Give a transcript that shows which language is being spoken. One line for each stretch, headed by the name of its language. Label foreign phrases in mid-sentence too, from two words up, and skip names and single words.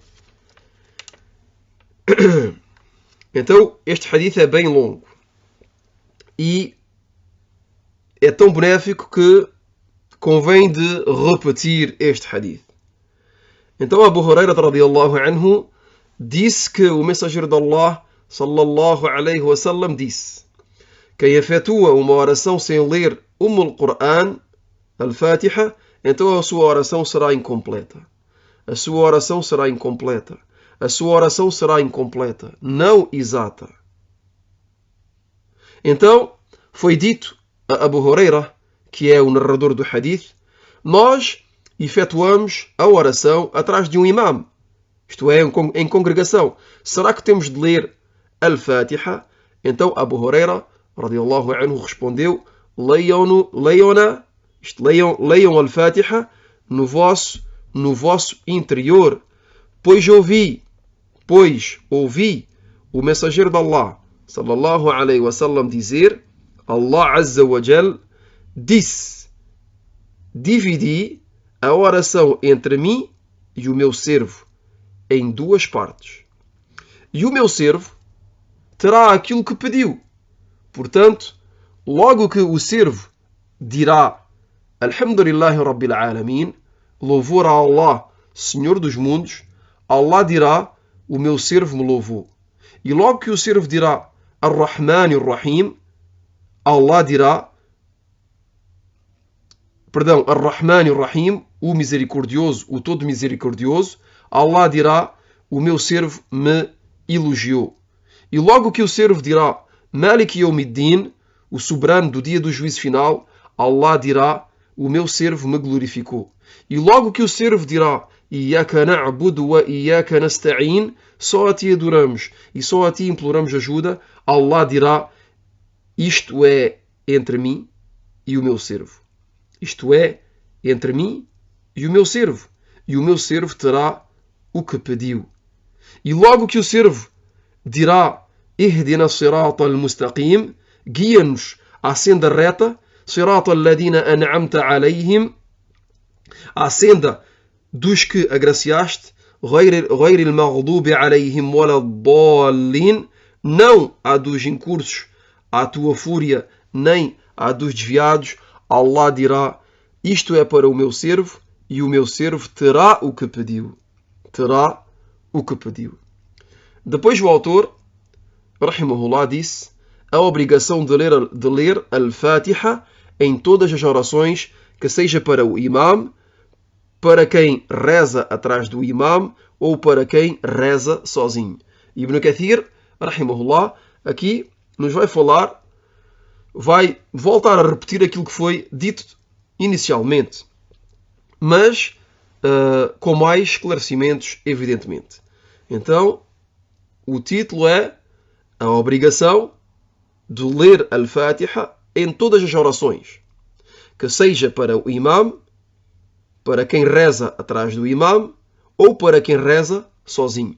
Portuguese: Então, este hadith é bem longo e é tão benéfico que convém de repetir este hadith. Então, Abu Huraira
Arabic: رضي الله عنه
Portuguese: disse que o mensageiro de Allah
Arabic: صلى الله عليه وسلم
Portuguese: disse: quem efetua uma oração sem ler al-Qur'an, al-Fatiha, então a sua oração será incompleta. A sua oração será incompleta. A sua oração será incompleta, não exata. Então, foi dito a Abu Huraira, que é o narrador do hadith: nós efetuamos a oração atrás de um imam, isto é, em congregação. Será que temos de ler al-Fatiha? Então Abu Huraira
Arabic: رضي الله عنه
Portuguese: respondeu: leiam al-Fatiha no vosso interior, pois ouvi o mensageiro de Allah
Arabic: صلى الله عليه وسلم
Portuguese: dizer: Allah
Arabic: عز وجل
Portuguese: disse: dividi a oração entre mim e o meu servo em duas partes, e o meu servo terá aquilo que pediu. Portanto, logo que o servo dirá
Arabic: الحمد لله رب العالمين,
Portuguese: louvor a Allah, Senhor dos mundos, Allah dirá: o meu servo me louvou. E logo que o servo dirá
Arabic: الرحمن الرحيم,
Portuguese: Allah dirá,
Arabic: الرحمن الرحيم,
Portuguese: o misericordioso, o todo misericordioso, Allah dirá: o meu servo me elogiou. E logo que o servo dirá
Arabic: مالك يوم الدين,
Portuguese: o soberano do dia do juízo final, Allah dirá: o meu servo me glorificou. E logo que o servo dirá:
Arabic: إياك نعبد وإياك نستعين,
Portuguese: só a ti adoramos e só a ti imploramos ajuda, Allah dirá: isto é entre mim e o meu servo. Isto é entre mim e o meu servo. E o meu servo terá o que pediu. E logo que o servo dirá:
Arabic: اهدنا الصراط المستقيم,
Portuguese: guia-nos à senda reta,
Arabic: صراط الذين أنعمت عليهم,
Portuguese: à senda dos que agraciaste,
Arabic: غير المغضوب عليهم ولا الضالين,
Portuguese: não a dos incursos à tua fúria, nem a dos desviados. Allah dirá: isto é para o meu servo, e o meu servo terá o que pediu. Terá o que pediu. Depois o autor, rahimahullah, disse: a obrigação de ler Al-Fatiha em todas as orações, que seja para o imam, para quem reza atrás do imam ou para quem reza sozinho. Ibn Kathir, rahimahullah, aqui nos vai falar, vai voltar a repetir aquilo que foi dito inicialmente, mas com mais esclarecimentos, evidentemente. Então, o título é a obrigação de ler Al-Fatiha em todas as orações, que seja para o imam, para quem reza atrás do imam ou para quem reza sozinho.